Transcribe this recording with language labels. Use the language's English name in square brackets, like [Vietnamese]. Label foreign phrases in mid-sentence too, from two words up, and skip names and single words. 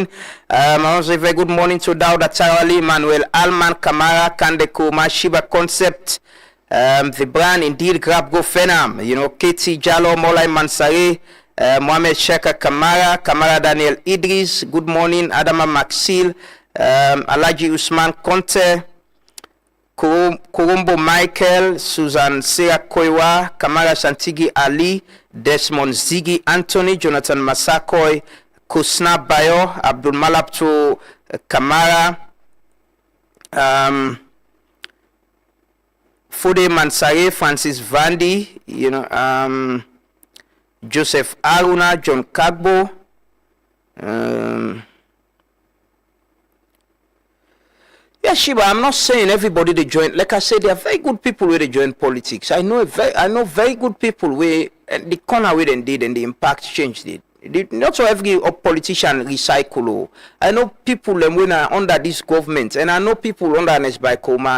[English] I want to say very good morning to Dauda Tarali, Manuel Alman, Kamara, Kandeko, Mashiba Concept, the brand indeed grab go Fenam, you know, Katie Jallo, Molai Mansare, Mohamed Sheka Kamara Daniel Idris, good morning. Adama Maxil, Alaji Usman Conte, Kurumbo Michael, Susan Sea Koiwa, Kamara Santigi Ali, Desmond Ziggy Anthony, Jonathan Masakoy, Kusna Bayo, Abdul Malapto Kamara, Fode Mansare, Francis Vandy, Joseph Aruna, John Kagbo, yeah, Shiba, I'm not saying everybody they join. Like I said, there are very good people where they join politics. I know very good people where the corner where they did and the impact changed it. Not so every politician recycle. I know people when are under this government, and I know people under Nesby Koma.